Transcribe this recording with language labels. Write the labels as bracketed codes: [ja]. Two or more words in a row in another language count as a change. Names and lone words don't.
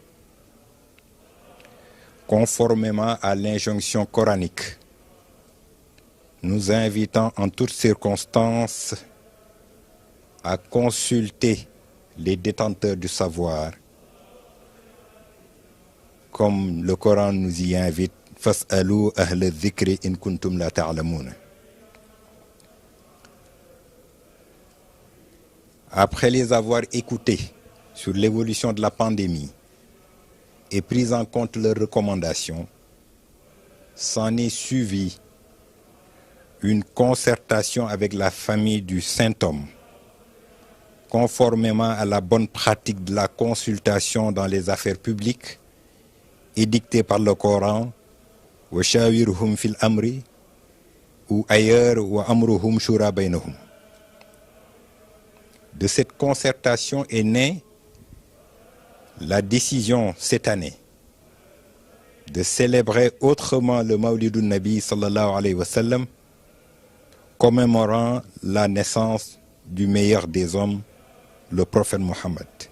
[fr] conformément à l'injonction coranique, nous invitant en toutes circonstances à consulter les détenteurs du savoir, comme le Coran nous y invite, [ar] فاسألوا أهل الذكر إن كنتم لا تعلمون. [fr] Après les avoir écoutés sur l'évolution de la pandémie et pris en compte leurs recommandations, s'en est suivi une concertation avec la famille du Saint-Homme, conformément à la bonne pratique de la consultation dans les affaires publiques édictée par le Coran, [ar] وشاورهم في الأمر, [fr] ou ailleurs, [ar] وأمرهم شورى بينهم. [fr] De cette concertation est née la décision cette année de célébrer autrement le Mawlidun Nabi [ar] صلى الله عليه وسلم, [fr] commémorant la naissance du meilleur des hommes, le prophète Mohammed.